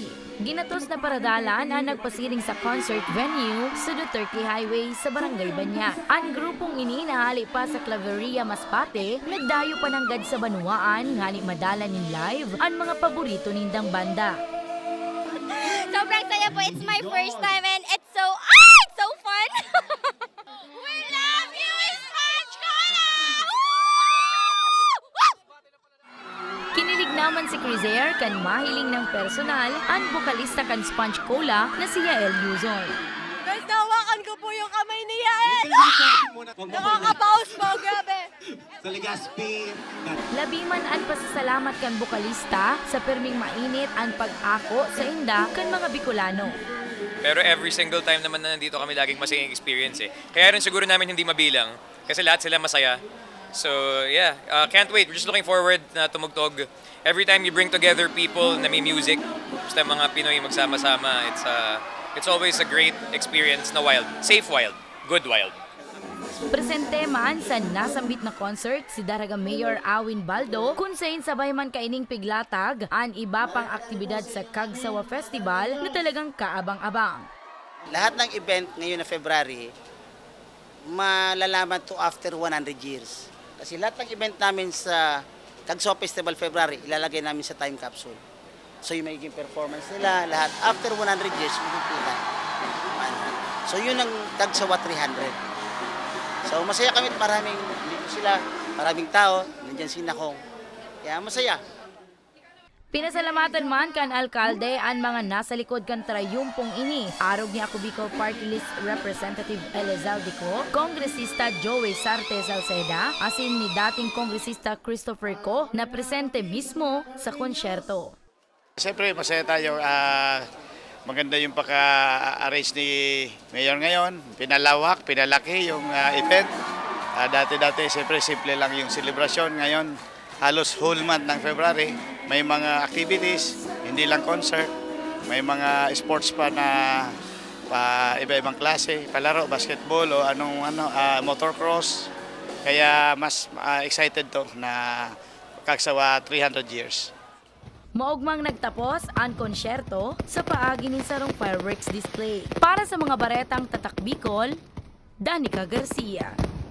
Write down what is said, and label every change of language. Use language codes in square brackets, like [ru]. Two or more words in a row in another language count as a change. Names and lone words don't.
[bik] Ginatos na paradalan ang nagpasiring sa concert venue sa Duterte Highway sa Barangay Banyan. Ang grupong ini nahali pa sa Claveria Masbate, nagdayo pananggad sa Banuaan, ngani madala nin live ang mga paborito nindang banda. [tl] Sobrang saya po. [en] It's my first time and it's so fun! We love you, Sponge Cola! [bik] Kinilig naman si Crisair kan mahiling ng personal ang bokalista kan Sponge Cola na si Yael Luzon. [tl] Guys, nahawakan ko po yung kamay ni Yael! Nakakapaus po, grabe! Sa Legazpi. [bik] Labiman ang pasasalamat kan bokalista sa perming mainit ang pag-ako sa inda kan mga Bicolano. [tl] Pero [en] every single time [tl] naman na nandito kami laging masayang experience eh. Kaya rin siguro namin hindi mabilang kasi lahat sila masaya. [en] So yeah, can't wait. We're just looking forward [tl] na tumugtog. [en] Every time you bring together people [tl] na may music, basta mga Pinoy magsama-sama, [en] it's always a great experience na wild. Safe wild, good wild. [bik] Presente man sa nasambit na concert si Daraga Mayor Awin Baldo kung saan sabay man kaining piglatag ang iba pang aktibidad sa Kagsawa Festival na talagang kaabang-abang. [tl] Lahat ng event ngayon na February, malalaman to [en] after 100 years. [tl] Kasi lahat ng event namin sa Kagsawa Festival February, ilalagay namin sa time capsule. So yung magiging performance nila, lahat [en] after 100 years, [tl] makikita. So yun ang Kagsawa 300. So masaya kami at maraming tao, nandiyan si Nakong. Kaya masaya. [bik] Pinasalamatan man kan alkalde ang mga nasa likod kan trayumpong ini. Arog ni Ako Bicol Party List Representative Elizalde Co, Kongresista Joey Sarte Salceda, asin ni dating Kongresista Christopher Co na presente mismo sa konsyerto. [tl] Siyempre masaya tayo. Maganda yung pagka-arrange ni Mayor ngayon. Pinalawak, pinalaki yung event. Dati-dati, siyempre, simple lang yung celebration. Ngayon, halos [en] whole month [tl] ng February, may mga activities, hindi lang concert. May mga sports pa na iba-ibang klase, palaro, basketball o motocross. Kaya mas excited to na Kagsawa 300 years. [bik] Maugmang nagtapos ang konsyerto sa paagi ni sarong fireworks display. Para sa mga baretang Tatak Bicol, Danica Garcia.